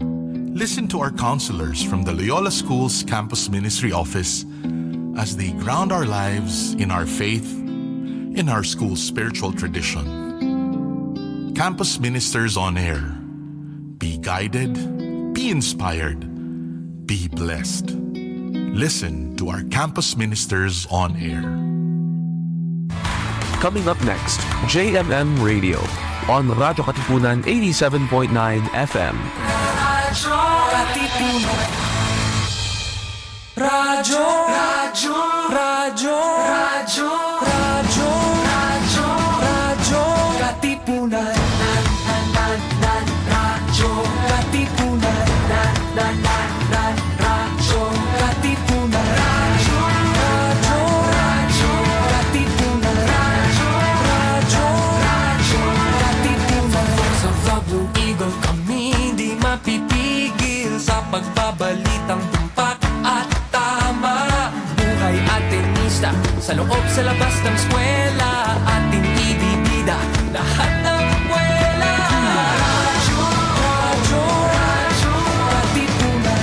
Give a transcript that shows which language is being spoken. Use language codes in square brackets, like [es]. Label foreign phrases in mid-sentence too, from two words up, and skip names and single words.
[en] Listen to our counselors from the Loyola School's Campus Ministry Office as they ground our lives in our faith, in our school's spiritual tradition. Campus Ministers on Air. Be guided, be inspired, be blessed. Listen to our Campus Ministers on Air. Coming up next, JMM Radio on Radyo Katipunan 87.9 FM. Radyo Katipunan. Radyo, Radyo, Radyo, Radyo, Radyo, Radyo, Radyo Katipunan. Radyo Katipunan. Radyo Katipunan. Radyo, Radyo, Radyo Katipunan. Radyo, Radyo, Radyo Katipunan. Voice of the Blue Eagle, [tl] kami di mapipigil sa pagbabalitang tumpak at tama. Buhay at tenista, sa loob sa labas ng eskwela, ating ibibida lahat ng kwela. Radyo, Radyo, Radyo Katipunan.